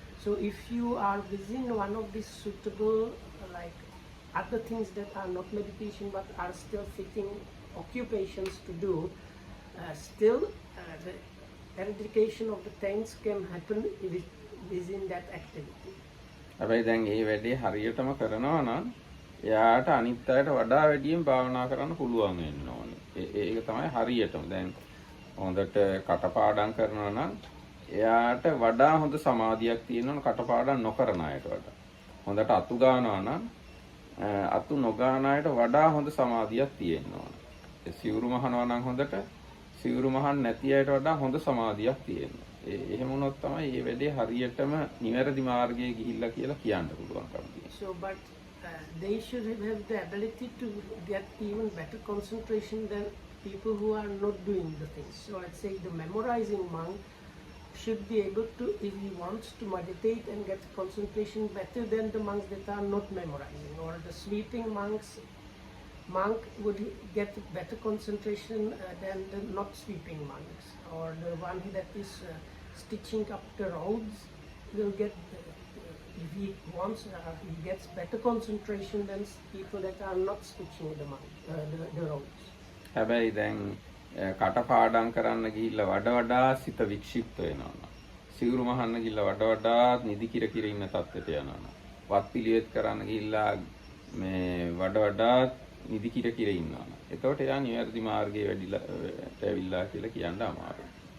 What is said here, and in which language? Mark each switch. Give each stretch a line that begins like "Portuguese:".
English: So if you are within one of these suitable like other things that are not meditation but are still fitting occupations to do, still the eradication of the things can happen within that activity.
Sinhala: හැබැයි දැන් මේ වැඩේ හරියටම කරනවා නම් එයාට අනිත් අයට වඩා වැඩියෙන් භාවනා කරන්න පුළුවන් වෙන්න ඕනේ. ඒක තමයි හරියටම. දැන් හොඳට කටපාඩම් කරනවා නම් එයාට වඩා හොඳ සමාධියක් තියෙනවා කටපාඩම් නොකරන අයට වඩා. හොඳට අතු ගන්නවා නම් අතු නොගාන අයට වඩා හොඳ සමාධියක් තියෙන්න ඕනේ. ඒ සිවුරු මහනවා නම් හොඳට සිවුරු මහන්න නැති අයට වඩා හොඳ සමාධියක් තියෙනවා. එහෙම වුණොත් තමයි මේ වැඩේ හරියටම නිවැරදි මාර්ගයේ ගිහිල්ලා කියලා කියන්න පුළුවන්කම තියෙන්නේ.
English: So but they should have the ability to get even better concentration than people who are not doing the things. So let's say the memorizing monk should be able to, if he wants to meditate and get concentration better than the monks that are not memorizing, or the sweeping monk would get better concentration than the not sweeping monks, or the one that is stitching up the roads will get, if he wants, he gets better concentration than people that are not stitching the roads.
Sinhala: හැබැයි දැන් කටපාඩම් කරන්න ගිහිල්ලා වඩා සිත වික්ෂිප්ත වෙනවා. සිවුරු මහන්න ගිහිල්ලා වඩා නිදි කිර කිර ඉන්න තත්ත්වයට යනවා. වත් පිළිවෙත් කරන්න ගිහිල්ලා මේ වඩා නිදි කිර කිර ඉන්නවා. එතකොට එයා නිවැරදි මාර්ගයේ ඇවිල්ලා කියලා කියන්න අමාරුයි.